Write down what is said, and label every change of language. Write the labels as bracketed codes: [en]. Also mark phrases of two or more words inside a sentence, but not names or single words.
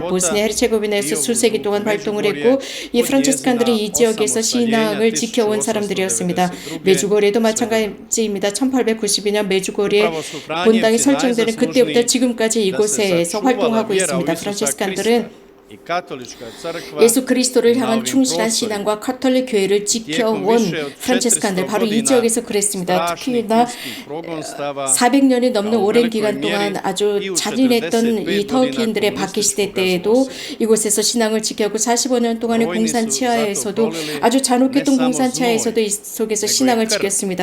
[ko] 보스니아 헤르체고비나에서 수세기 동안 활동을 했고, 이 프란치스칸들이 이 지역에서 신앙을 지켜온 사람들이었습니다. 메주고리에도 마찬가지입니다. 1892년 메주고리에 본당이 설정되는 그때부터 지금까지 이곳에서 활동하고 있습니다. 프란치스칸들은 [hr] i katolička crkva [ko] 예수 그리스도를 [hr] na [ko] 향한 [hr] ovim [ko] 충실한 [hr] prostorima [ko] 신앙과 카톨릭 교회를 지켜온 프란체스칸들 바로 이 지역에서 그랬습니다. 특히나 400년이 넘는 오랜 기간 동안 아주 잔인했던 이 터키인들의 바키 시대 때에도 이곳에서 신앙을 지켜고 45년 동안의 공산 치하에서도 아주 잔혹했던 공산 치하에서도 이 속에서 신앙을 지켰습니다.